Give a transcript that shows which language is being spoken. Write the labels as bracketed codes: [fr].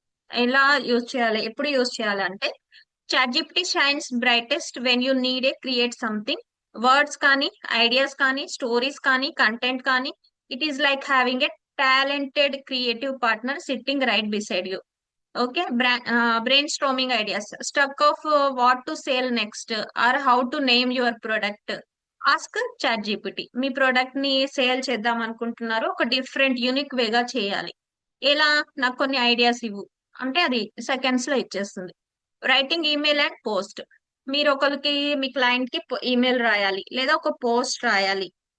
[te] ఎలా యూజ్ చేయాలి, ఎప్పుడు యూజ్ చేయాలి అంటే [en] Chat GPT shines brightest when you need a create something. [te] Words కానీ, ఐడియాస్ కానీ, స్టోరీస్ కానీ, కంటెంట్ కానీ, [en] It is like having a talented creative partner sitting right beside you. Okay, brainstorming ideas. Stuck of what to sell next or how to name your product. Ask chat GPT. [te] మీ product ని sale చేద్దాం అనుకుంటున్నారు, ఒక different unique వేగా చేయాలి. ఎలా? నాకు కొన్ని ideas ఇవ్వు అంటే అది సెకండ్స్ లో ఇచ్చేస్తుంది. [en] Writing email and post. [te] మీరు ఒకరికి మీ క్లయింట్ కి ఈమెయిల్ రాయాలి లేదా ఒక పోస్ట్ రాయాలి.